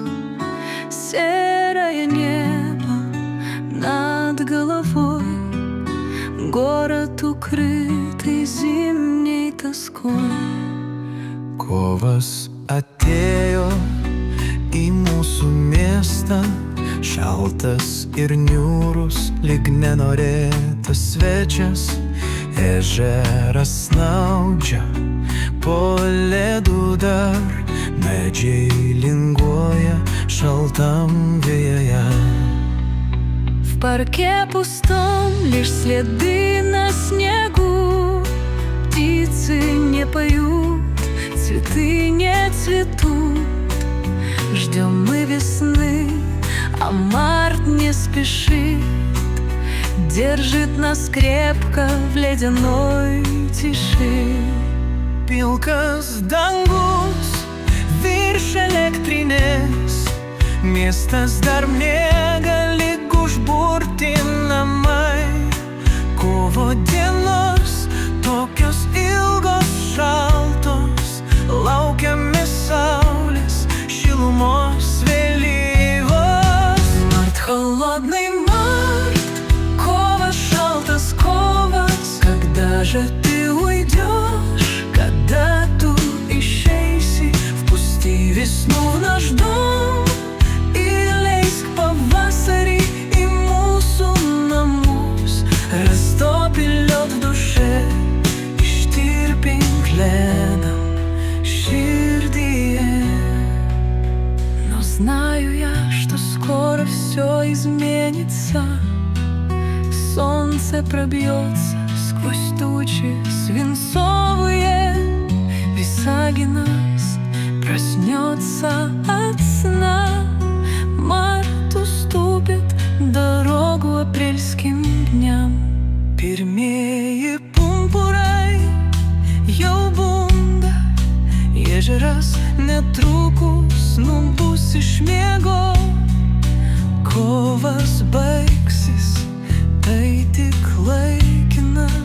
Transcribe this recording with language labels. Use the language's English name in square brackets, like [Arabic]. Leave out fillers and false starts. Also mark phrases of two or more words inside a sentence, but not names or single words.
[Russian] Серое небо над головой, город укрытый зимней тоской. [Lithuanian] Kovas atėjo į mūsų miestą, šaltas ir niūrus, lyg nenorėtas svečias. Ežeras snaudžia po ledu dar, medžiai linguoja šaltam vėjuje. [Russian] В парке пустом лишь следы на снегу, птицы не поют, цветы не цветут. Ждем мы весны, а март не спешит, держит нас крепко в ледяной тиши. [Lithuanian] Pilkas dangus virš elektrinės, miestas dar miega, lyg užburti namai. Kovo dienos tokios ilgos, šaltos, laukiame saulės šilumos vėlyvos. [Russian] Март, холодный март, же ты уйдешь, когда [Lithuanian] tu išeisi [Russian] впусти весну в наш дом и [Lithuanian] leisk pavasarį į mūsų namus. [Russian] Растоpi лед в душе, [Lithuanian] ištirpink ledą širdyje. [Russian] Но знаю я, что скоро все изменится. Солнце пробьется сквозь тучи свинцовые. Висагинас проснется от сна. Март уступит дорогу апрельским дням. [Lithuanian] Pirmieji pumpurai jau bunda. Ežeras netrukus nubus iš miego. Kovas baigsis, tai tik laikina.